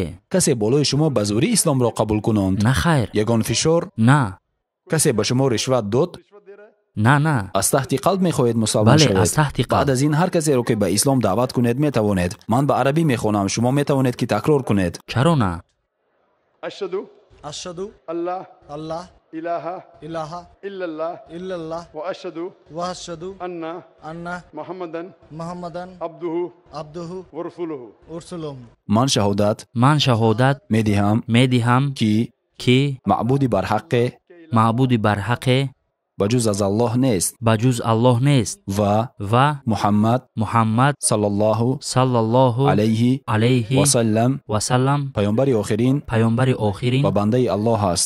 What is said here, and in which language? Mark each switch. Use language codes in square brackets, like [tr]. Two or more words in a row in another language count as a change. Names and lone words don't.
[tg] касе болои шумо ба зӯрӣ исломро қабул кунонд? на хайр. ягон фишор? на. касе ба шумо ришват дод? на. аз таҳти қалб мехоҳед мусалмон бале, шавед? аз таҳти қалб. баъд аз ин ҳар касеро ки ба ислом даъват кунед метавонед. ман ба арабӣ мехонам, шумо метавонед ки такрор кунед. чаро на? [ar] أشهد الله الله إله إله إلا الله إلا الله وأشهد أن محمدا محمدا عبده ورسوله. [tg] ман шаҳодат медиҳам ки маъбуди барҳақе ба ҷуз аз Аллоҳ нест аллоҳ нест ва Муҳаммад [ar] صلى الله عليه وسلم [tg] паёмбари охирин ва бандаи Аллоҳ аст.